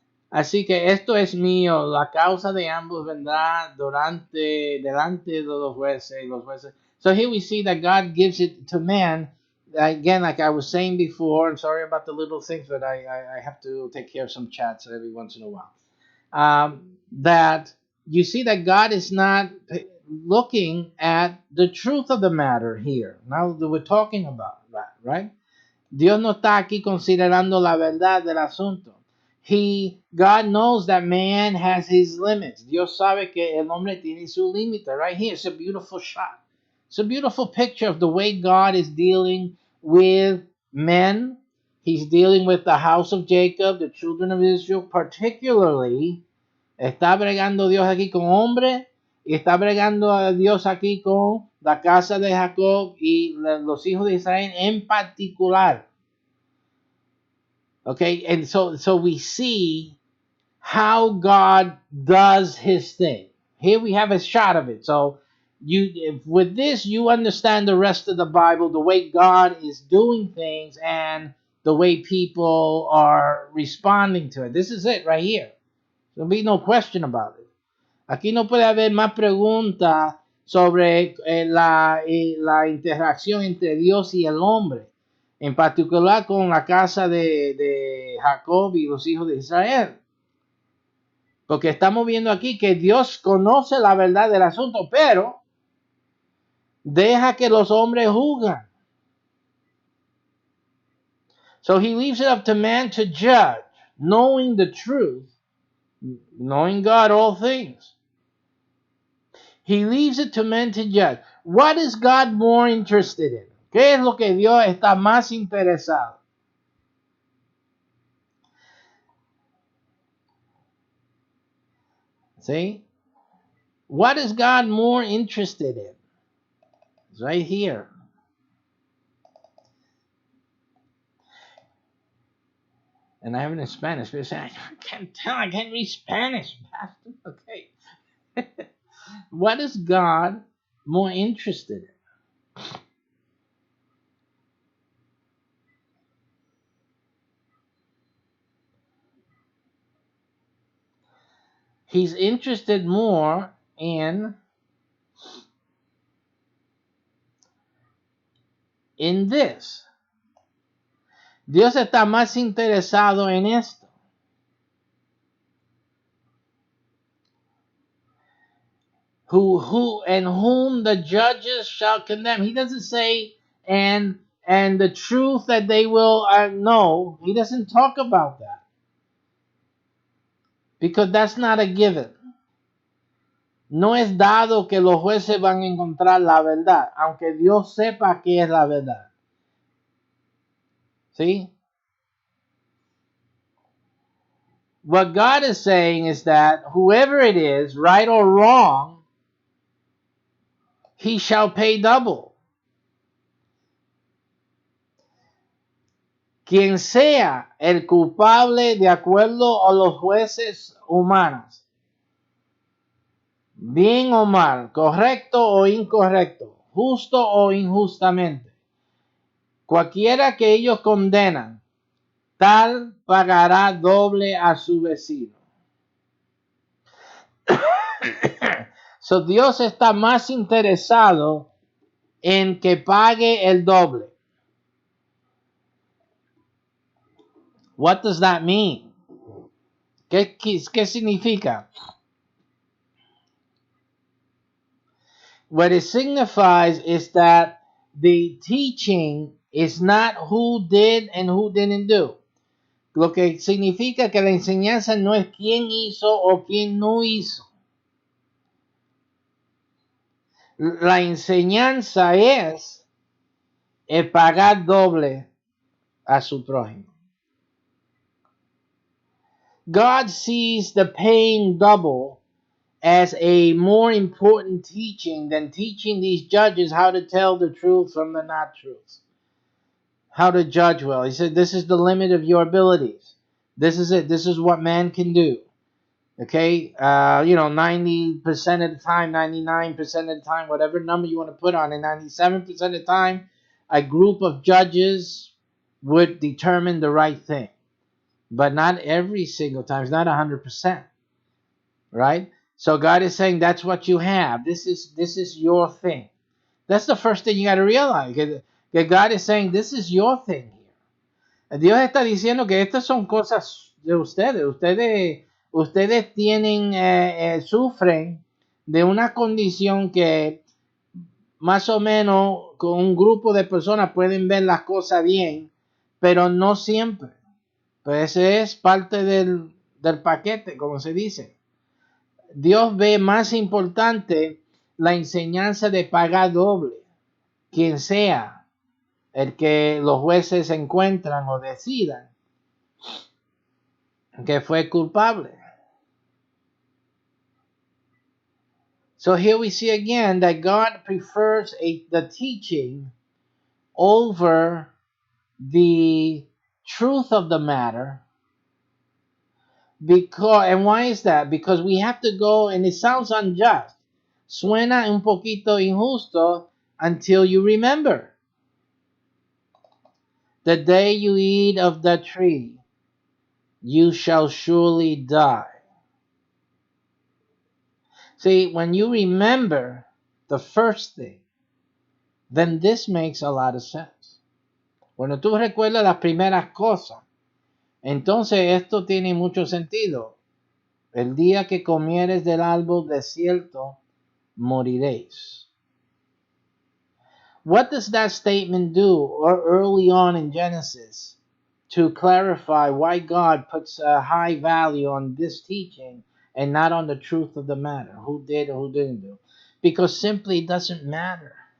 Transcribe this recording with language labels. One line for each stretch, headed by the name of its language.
Spanish: Así que esto es mío, la causa de ambos vendrá delante de los jueces.
English: So here we see that God gives it to man. Again, like I was saying before, I'm sorry about the little things, but I have to take care of some chats every once in a while. That you see that God is not looking at the truth of the matter here. Now that we're talking about that, right?
Spanish: Dios no está aquí considerando la verdad del asunto.
English: God knows that man has his limits.
Spanish: Dios sabe que el hombre tiene su límite.
English: Right here, it's a beautiful shot. It's a beautiful picture of the way God is dealing with men. He's dealing with the house of Jacob, the children of Israel, particularly.
Spanish: Está bregando Dios aquí con hombres y está bregando a Dios aquí con la casa de Jacob y los hijos de Israel en particular.
English: Okay, and so we see how God does his thing. Here we have a shot of it. So with this you understand the rest of the Bible, the way God is doing things and the way people are responding to it. This is it right here. There'll be no question about it.
Spanish: Aquí no puede haber más preguntas sobre la interacción entre Dios y el hombre, en particular con la casa de Jacob y los hijos de Israel. Porque estamos viendo aquí que Dios conoce la verdad del asunto, pero deja que los hombres juzgan.
English: So he leaves it up to man to judge, knowing the truth, knowing God all things. He leaves it to men to judge. What is God more interested in?
Spanish: ¿Qué es lo que Dios está más interesado?
English: See? What is God more interested in? It's right here. And I have it in Spanish. But I can't tell. I can't read Spanish, Pastor. Okay. What is God more interested in? He's interested more in this.
Spanish: Dios está más interesado en esto.
English: Who and whom the judges shall condemn. He doesn't say and the truth that they will know. He doesn't talk about that because that's not a given.
Spanish: No es dado que los jueces van a encontrar la verdad, aunque Dios sepa qué es la verdad.
English: See? What God is saying is that whoever it is, right or wrong, he shall pay double.
Spanish: Quien sea el culpable de acuerdo a los jueces humanos, bien o mal, correcto o incorrecto, justo o injustamente, cualquiera que ellos condenan, tal pagará doble a su vecino. So Dios está más interesado en que pague el doble.
English: What does that mean?
Spanish: ¿Qué significa?
English: What it signifies is that the teaching is not who did and who didn't do.
Spanish: Lo que significa que la enseñanza no es quién hizo o quién no hizo. La enseñanza es el pagar doble a su prójimo.
English: God sees the paying double as a more important teaching than teaching these judges how to tell the truth from the not truth. How to judge well. He said, this is the limit of your abilities. This is it. This is what man can do. Okay? 90% of the time, 99% of the time, whatever number you want to put on it, 97% of the time, a group of judges would determine the right thing. But not every single time. It's not 100%. Right? So God is saying that's what you have. This is your thing. That's the first thing you got to realize. Que God is saying this is your thing here.
Spanish: Dios está diciendo que estas son cosas de ustedes. Ustedes tienen, sufren de una condición que más o menos con un grupo de personas pueden ver las cosas bien, pero no siempre. Pues ese es parte del paquete, como se dice. Dios ve más importante la enseñanza de pagar doble, quien sea el que los jueces encuentran o decidan que fue culpable.
English: So here we see again that God prefers the teaching over the truth of the matter. And why is that? Because we have to go, and it sounds unjust.
Spanish: Suena un poquito injusto
English: until you remember. The day you eat of the tree, you shall surely die. See, when you remember the first thing, then this makes a lot of sense.
Spanish: Cuando tú recuerdas las primeras cosas, entonces esto tiene mucho sentido. El día que comieres del árbol del cierto, moriréis.
English: What does that statement do early on in Genesis to clarify why God puts a high value on this teaching and not on the truth of the matter? Who did or who didn't do? Because simply it doesn't matter.